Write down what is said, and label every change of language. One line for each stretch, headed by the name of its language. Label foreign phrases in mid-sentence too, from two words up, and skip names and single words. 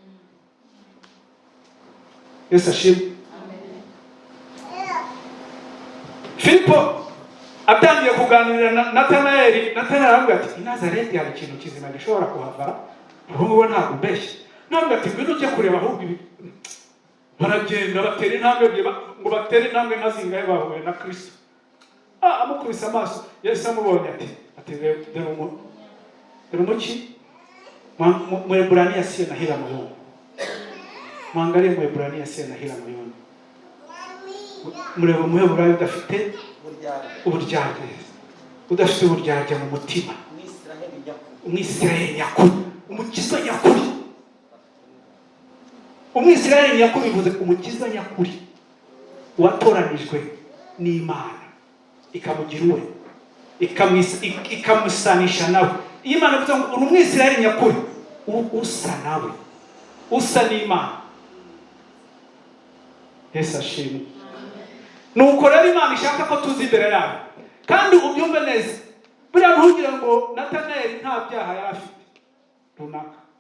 Kinyarwanda: Yesu ashimwe Filipo atangiye kuganirira na Natanayeli aravuga ati i Nazareti hari ikintu kizima gishobora kuhavara ubu ntabwo mbeshye ntabwo ati ngwino ujye kureba ahubwo ibi baragenda batera intambwe ngo batere intambwe nka zingahe bahuye na Kristo amukubise amaso Yesu amubonye ati dore umuki
Swahili: Mwebrania asiye na hila moyoni mwangalie Mwebrania asiye na hila moyoni
Kinyarwanda: mureba Mwebrania udafite uburyarya udafite uburyarya mu mutima Umwisirayeli nyakuri umukiza nyakuri Umwisirayeli nyakuri bivuze umukiza nyakuri watoranijwe n'Imana ikamugira uwe ikamusanisha nawe Imana bivuze ngo Umwisirayeli nyakuri usa nawe usa n'Imana Yesu ashimwe nuko rero Imana ishaka ko tuzi imbere yayo kandi ubyumve neza buriya ntugire ngo Natanayeli nta byaha yari afite runaka